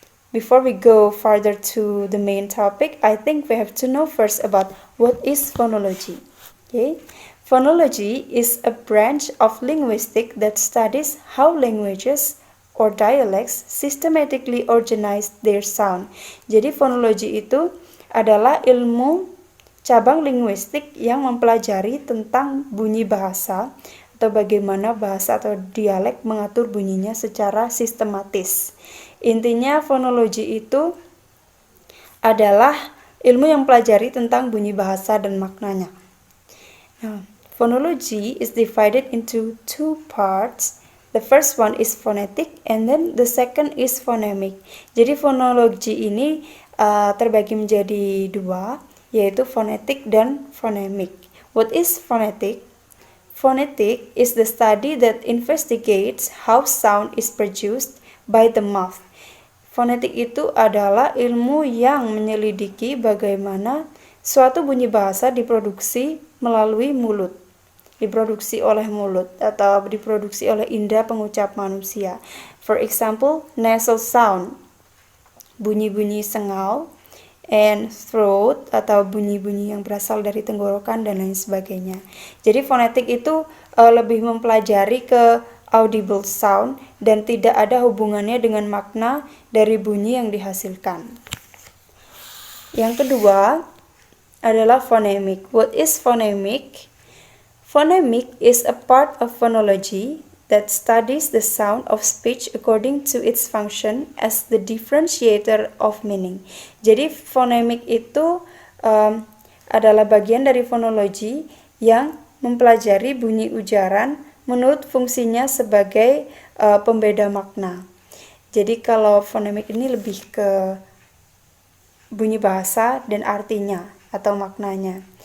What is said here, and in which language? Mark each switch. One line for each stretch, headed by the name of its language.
English: Before we go further to the main topic, I think we have to know first about what is phonology. Okay? Phonology is a branch of linguistics that studies how languages or dialects systematically organize their sound.
Indonesian: Jadi phonology itu adalah ilmu cabang linguistik yang mempelajari tentang bunyi bahasa atau bagaimana bahasa atau dialek mengatur bunyinya secara sistematis. Intinya fonologi itu adalah ilmu yang pelajari tentang bunyi bahasa dan maknanya.
English: Now, phonology is divided into two parts. The first one is phonetic and then the second is phonemic.
Indonesian: Jadi fonologi ini terbagi menjadi dua, yaitu phonetic dan phonemic.
English: What is phonetic? Phonetic is the study that investigates how sound is produced by the mouth.
Indonesian: Fonetik itu adalah ilmu yang menyelidiki bagaimana suatu bunyi bahasa diproduksi melalui mulut, diproduksi oleh mulut atau diproduksi oleh indera pengucap manusia.
English: For example, nasal sound,
Indonesian: bunyi-bunyi sengal,
English: and throat
Indonesian: atau bunyi-bunyi yang berasal dari tenggorokan dan lain sebagainya. Jadi fonetik itu lebih mempelajari ke audible sound dan tidak ada hubungannya dengan makna dari bunyi yang dihasilkan. Yang kedua adalah phonemic.
English: What is phonemic? Phonemic is a part of phonology that studies the sound of speech according to its function as the differentiator of meaning.
Indonesian: Jadi phonemic itu adalah bagian dari phonology yang mempelajari bunyi ujaran menurut fungsinya sebagai pembeda makna. Jadi kalau fonemik ini lebih ke bunyi bahasa dan artinya atau maknanya.